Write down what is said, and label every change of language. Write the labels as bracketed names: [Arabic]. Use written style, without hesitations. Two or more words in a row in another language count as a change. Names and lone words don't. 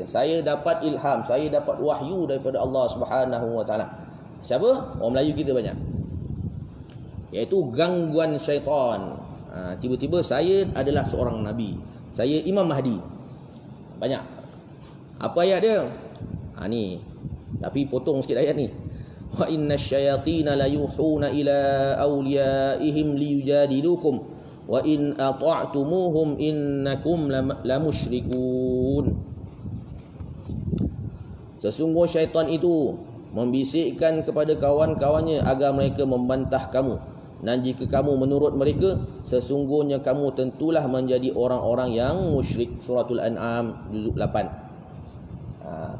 [Malay] Saya dapat ilham, saya dapat wahyu daripada Allah [Arabic] سبحانه وتعالى. [Malay] Siapa? Orang Melayu kita banyak. Iaitu gangguan syaitan. Tiba-tiba saya adalah seorang nabi. Saya Imam Mahdi. Banyak. Apa ayat dia? Ni. Tapi potong sikit ayat ni. [Arabic] وإن الشياطين ليوحون إلى أوليائهم ليجادلوكم وإن أطعتموهم إنكم لمشركون. [Malay] Sesungguh syaitan itu membisikkan kepada kawan-kawannya agar mereka membantah kamu, dan jika kamu menurut mereka, sesungguhnya kamu tentulah menjadi orang-orang yang musyrik. Suratul An'am juzuk 8.